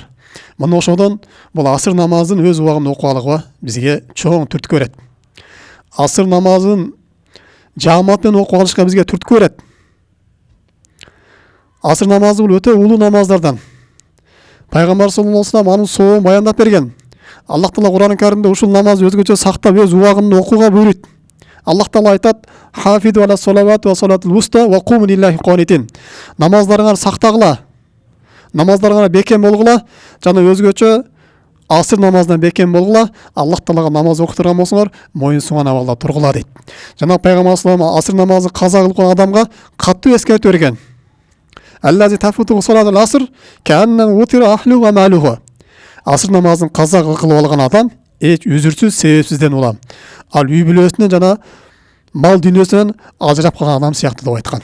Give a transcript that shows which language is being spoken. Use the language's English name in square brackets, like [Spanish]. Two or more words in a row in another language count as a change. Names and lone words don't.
[Kyrgyz] Мына ошодон бул асыр намазын өз убагында окуп алууга бизге чоң түрткү берет. Асыр намазын жаамат менен окуп алышка бизге түрткү берет. Асыр намазы бул өтө улуу намаздардан. Пайгамбар [Arabic] صلى الله عليه وسلم [Kyrgyz] анын сообун баяндап берген. Аллах Таала Кур'ан-ы Каримде ушул намазды өзгөчө сактап өз убагында окууга буйруйт. Аллах Таала айтат: [Arabic] "حافظوا على الصلوات والصلاة الوسطى وقوموا لله قانتين." [Kyrgyz] Намаздарыңар сактагыла, намаздарыңар бекем болгула, жана өзгөчө асыр намазынан бекем болгула. Аллах Таалага намаз окуп турган болсоңор, моюн суган абалда тургула дейт. Жана Пайгамбар [Arabic] صلى الله عليه وسلم [Kyrgyz] асыр намазы каза кылган адамга катуу эскертүү берген. [Arabic] الذي تفوته صلاة العصر كأنما وتر أهله وماله. [Kyrgyz] Асыр намазын каза кылып алган адам эч үзүрсүз, себепсизден ула. Ал үй бүлөсүнөн жана мал дүйнөсүнөн ажырап калган адам сыяктуу деп айткан.